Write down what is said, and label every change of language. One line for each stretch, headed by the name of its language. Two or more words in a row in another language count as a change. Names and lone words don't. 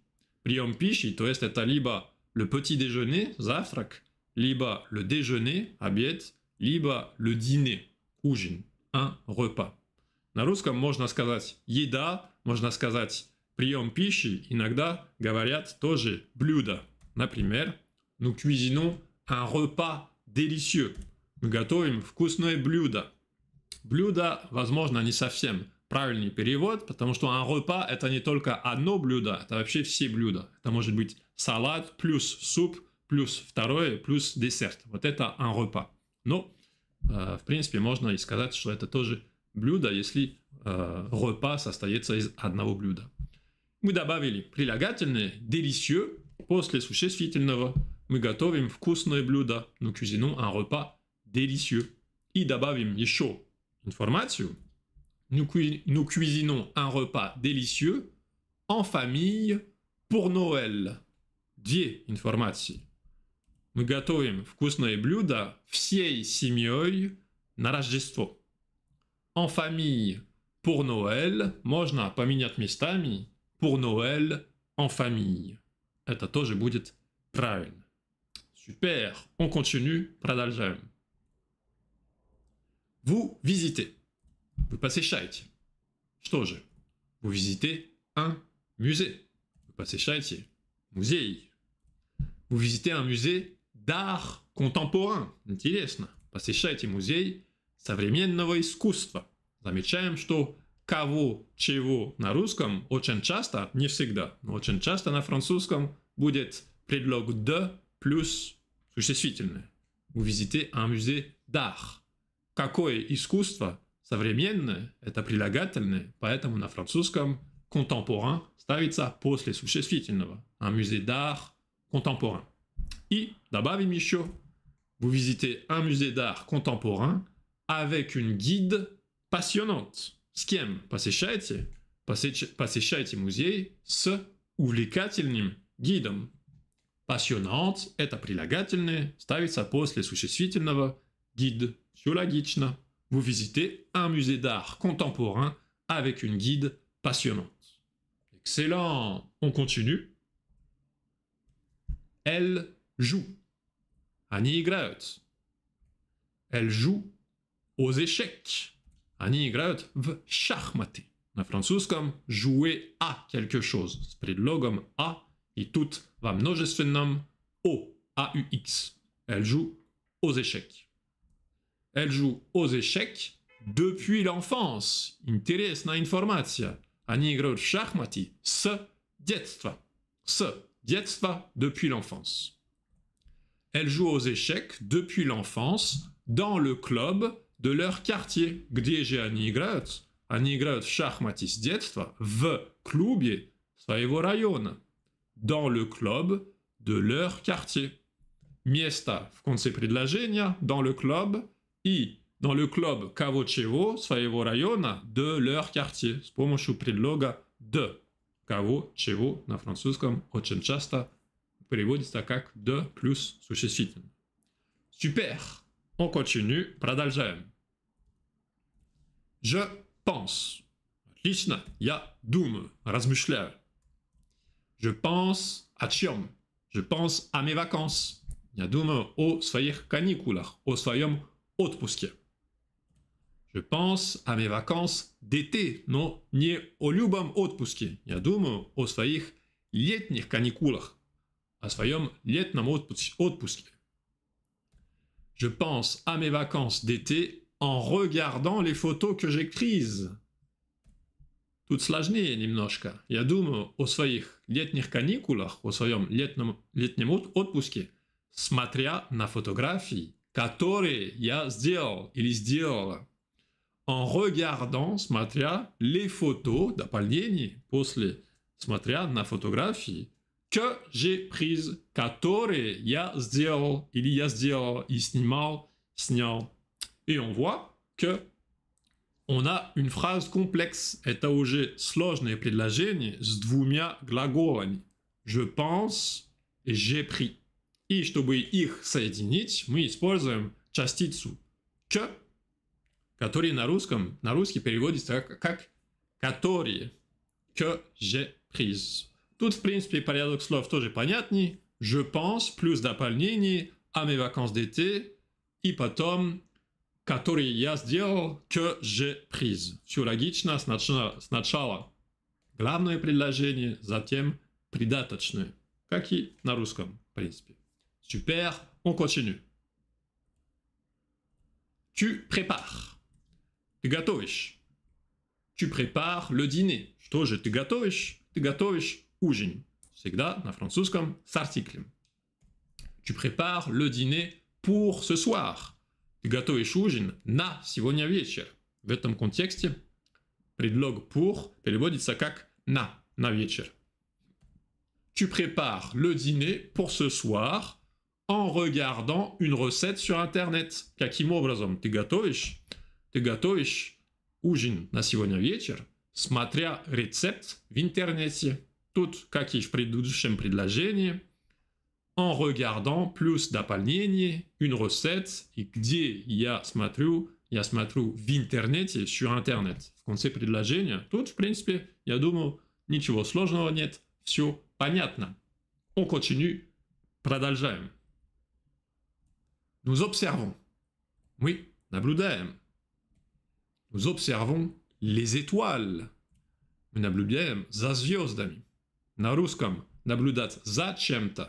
Russian: Прием пищи, то есть это либо
French: le petit déjeuner,
Russian: завтрак, либо
French: le déjeuner,
Russian: обед, либо
French: le dîner, ужин, un repas.
Russian: На русском можно сказать еда, можно сказать прием пищи, иногда говорят тоже блюдо. Например,
French: nous cuisinons un repas délicieux.
Russian: Мы готовим вкусное блюдо. Блюдо, возможно, не совсем правильный перевод, потому что
French: un repas –
Russian: это не только одно блюдо, это вообще все блюда. Это может быть салат плюс суп, плюс второе, плюс десерт. Вот это
French: un repas.
Russian: Но, в принципе, можно и сказать, что это тоже блюдо, если repas состоится из одного блюда. Мы добавили прилагательное délicieux после существительного. Мы готовим вкусное блюдо.
French: Nous cuisinons un repas délicieux.
Russian: И добавим еще информацию.
French: Nous cuisinons un repas délicieux en famille pour Noël.
Russian: Две информации. Мы готовим вкусное блюдо всей семьей на Рождество.
French: En famille pour Noël
Russian: можно поменять местами.
French: Pour Noël en famille.
Russian: Это тоже будет правильно.
French: Super. On continue. Продолжаем. Vous visitez.
Russian: Вы посещаете. Что же?
French: Vous visitez un musée.
Russian: Вы посещаете музей.
French: Vous visitez un musée d'art contemporain.
Russian: Интересно. Посещаете музей современного искусства. Замечаем, что кого, чего на русском очень часто, не всегда, но очень часто на французском будет предлог de плюс существительное.
French: Vous visitez un musée d'art.
Russian: Какое искусство современное, это прилагательное, поэтому на французском contemporain ставится после существительного.
French: Un musée d'art contemporain.
Russian: И добавим еще
French: Vous visitez un musée d'art contemporain avec une guide passionnante.
Russian: С кем посещаете? Посещаете музей с увлекательным гидом. Passionnante – это прилагательное, ставится после существительного guide. Все логично.
French: Vous visitez un musée d'art contemporain avec une guide passionnante. Excellent. On continue. Elle joue.
Russian: Они играют.
French: Elle joue aux échecs.
Russian: Они играют в шахматы. На французском
French: jouer à quelque chose
Russian: с предлогом à и тут во множественном au, A-U-X.
French: Elle joue aux échecs. Elle joue aux échecs depuis l'enfance.
Russian: Интересная информация. Они играют в шахматы с детства. С детства
French: depuis l'enfance. Elle joue aux échecs depuis l'enfance dans le club de leur quartier.
Russian: Где же они играют? Они играют в шахматы с детства в клубе своего района.
French: Dans le club de leur quartier.
Russian: Место в конце предложения
French: dans le club
Russian: и
French: dans le club
Russian: кого-чего своего района
French: de leur quartier
Russian: с помощью предлога de. Кого-чего на французском очень часто переводится как de плюс существительное.
French: Super. On continue. Продолжаем. Je pense.
Russian: Отлично. Я думаю, размышляю.
French: Je pense
Russian: о чем?
French: Je pense à mes vacances.
Russian: Я думаю о своих каникулах, о своем отпуске.
French: Je pense à mes vacances d'été,
Russian: но не о любом отпуске. Я думаю о своих летних каникулах, о своем летном отпуске.
French: Je pense à mes vacances d'été en regardant les photos que j'ai prises.
Russian: Тут сложнее немножко. Я думаю о своих летних каникулах, о своем летнем отпуске, смотря на фотографии, которые я сделал или сделала.
French: En regardant, смотря, les photos,
Russian: дополнение, после, смотря на фотографии,
French: que j'ai prises,
Russian: которые я сделал или я сделал и снимал, снял.
French: Et on voit que on a une phrase complexe.
Russian: Это уже сложное предложение с двумя глаголами.
French: Je pense et j'ai pris.
Russian: И чтобы их соединить, мы используем частицу que, который на русский переводится как которые.
French: Que j'ai prise.
Russian: Тут, в принципе, порядок слов тоже понятней.
French: Je pense,
Russian: плюс дополнение,
French: à mes vacances d'été,
Russian: и потом, которые я сделал,
French: que j'ai prise.
Russian: Все логично, сначала главное предложение, затем придаточное, как и на русском, в принципе.
French: Super, on continue. Tu prépares.
Russian: Ты готовишь.
French: Tu prépares le dîner.
Russian: Что же ты готовишь? Ты готовишь ужин. Всегда на французском с артиклем.
French: Tu prépares le dîner pour ce soir.
Russian: Ты готовишь ужин на сегодня вечер. В этом контексте предлог pour переводится как на вечер.
French: Tu prépares le dîner pour ce soir en regardant une recette sur Internet.
Russian: Каким образом ты готовишь ужин на сегодня вечер, смотря рецепт в интернете. Тут, как и в предыдущем предложении,
French: en regardant
Russian: плюс дополнение,
French: une recette,
Russian: и где я смотрю в интернете,
French: sur Internet.
Russian: В конце предложения, тут, в принципе, я думаю, ничего сложного нет, все понятно.
French: On continue, продолжаем. Nous observons.
Russian: Oui, наблюдаем.
French: Nous observons les étoiles.
Russian: Мы наблюдаем за звездами. На русском наблюдать за чем-то.